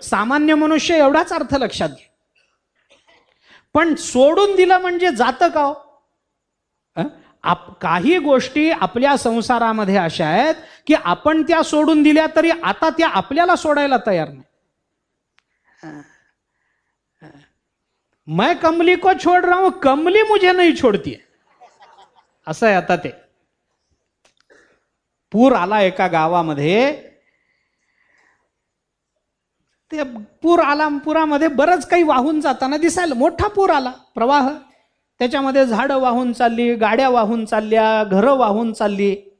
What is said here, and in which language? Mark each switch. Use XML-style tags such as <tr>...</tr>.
<mr>सामान्य मनुष्य एवढाच अर्थ लक्षात घे. पण सोडून दिलं म्हणजे जातं का हो? काही गोष्टी आपल्या संसारामध्ये अशा आहेत की आपण त्या सोडून दिल्या तरी आता त्या आपल्याला सोडायला तयार नाही.</mr> <hi>मैं कमली को छोड़ रहा हूं, कमली मुझे नहीं छोड़ती,</hi> <mr>असं आहे. आता ते पूर आला एका गावामध्ये, ते पूर आला, पुरामध्ये बरंच काही वाहून जाताना दिसायला, मोठा पूर आला, प्रवाह, त्याच्यामध्ये झाडं वाहून चालली, गाड्या वाहून चालल्या, घरं वाहून चालली.</mr>